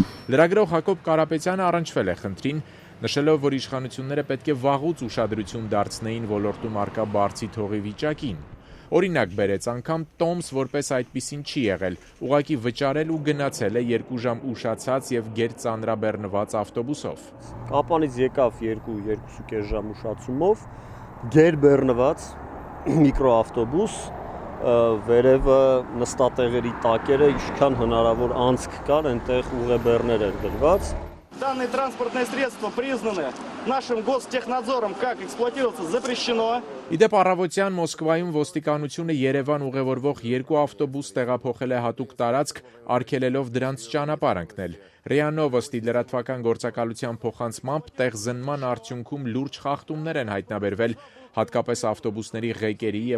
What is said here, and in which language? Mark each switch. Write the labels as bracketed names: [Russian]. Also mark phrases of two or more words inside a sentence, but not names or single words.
[Armenian] Լրագրող Հակոբ Կարապետյանը առնչվել է խնդրին, նշելով, որ իշխանությունները պետք է վաղուց ուշադրություն դարձնեին ոլորտում առկա բարձի թողի վիճակին։ Օրինակ բերեց, անգամ տոմս որպես այդպիսին չի եղել, ուղղակի վճարել ու գնացել է 2 ժամ ուշացած և գերծանրաբեռնված ավտոբուսով։ Կապանից եկավ 2-2.5 ժամ ուշացումով, գերբեռնված միկրոավտոբուս, վերևը նստատեղերի տակերը, ինչքան հնարավոր անցք կար, այնտեղ ուղեբեռներ էր դրված։ [Russian] Данные транспортные средства признаны нашим Гостехнадзором как эксплуатироваться запрещено. [Armenian] Իդեպ առավոտյան Մոսկվայում ոստիկանությունը Երևան ուղևորվող 2 ավտոբուս տեղափոխել է հատուկ տարածք, արգելելով դրանց ճանապարհ ընկնել։ ՌԻԱ Նովոստի լրատվական գործակալության փոխանցմամբ տեղզնման արդյունքում լուրջ խախտումներ են հայտնաբերվել, հատկապես ավտոբուսների ղեկերի և